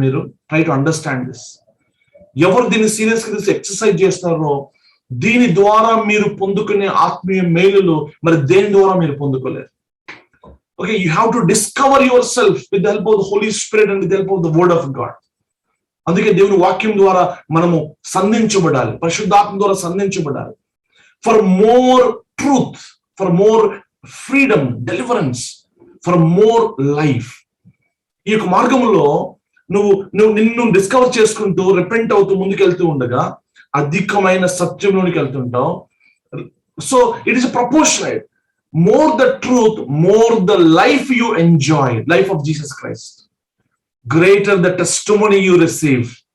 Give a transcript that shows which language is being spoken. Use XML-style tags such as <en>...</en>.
<te>మీరు</te> <en>Try to understand this.</en> <te>ఎవరు దీన్ని సీరియస్ గా తీసి ఎక్సర్సైజ్ చేస్తారో దీని ద్వారా మీరు పొందుకునే ఆత్మీయ మేలులు మరి దేని ద్వారా మీరు పొందుకోలేరు.</te> <en>Okay, you have to discover yourself with the help of the holy spirit and with the help of the word of God.</en> <te>అందుకే దేవుని వాక్యం ద్వారా మనము సంధించబడాలి, పరిశుద్ధాత్మ ద్వారా సంధించబడాలి.</te> <en>For more truth, for more freedom, deliverance, for more life.</en> <te>ఈ యొక్క మార్గంలో నిన్ను డిస్కవర్ చేసుకుంటూ రిపెంట్ అవుతూ ముందుకెళ్తూ ఉండగా అధికమైన సత్యంలోనికి వెళ్తుంటావు.</te> <en>So it is proportional. More the truth, more the life you enjoy, life of Jesus Christ. Greater the testimony you receive.</en>